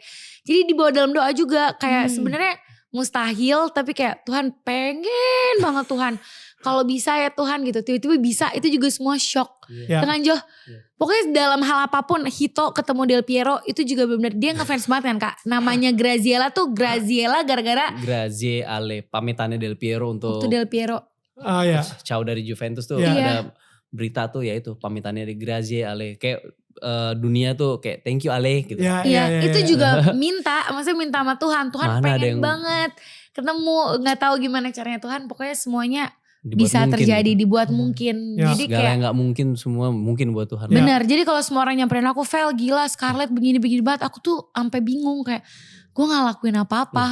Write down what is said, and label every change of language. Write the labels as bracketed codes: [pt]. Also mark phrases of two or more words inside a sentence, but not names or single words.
[id] Jadi dibawa dalam doa juga, kayak sebenarnya mustahil tapi kayak Tuhan pengen banget Tuhan. Kalau bisa ya Tuhan gitu, tiba-tiba bisa, itu juga semua shock. Tenang Jo, pokoknya dalam hal apapun, Hito ketemu Del Piero itu juga benar-benar dia ngefans banget kan Kak. Namanya Graziella tuh Graziella gara-gara Grazie Ale, pamitannya Del Piero untuk Del Piero. Ciao dari Juventus tuh ada berita tuh ya itu pamitannya di Grazie Ale, kayak dunia tuh kayak [en] thank you [id] Ale gitu. Itu juga maksudnya minta sama Tuhan pengen banget ketemu, nggak tahu gimana caranya Tuhan, pokoknya semuanya dibuat bisa terjadi gitu. Dibuat mungkin. Jadi segala yang nggak mungkin semua mungkin buat Tuhan. Benar. Jadi kalau semua orang nyamperin aku, Vel gila Scarlett begini-begini banget, aku tuh sampai bingung kayak gue nggak lakuin apa-apa.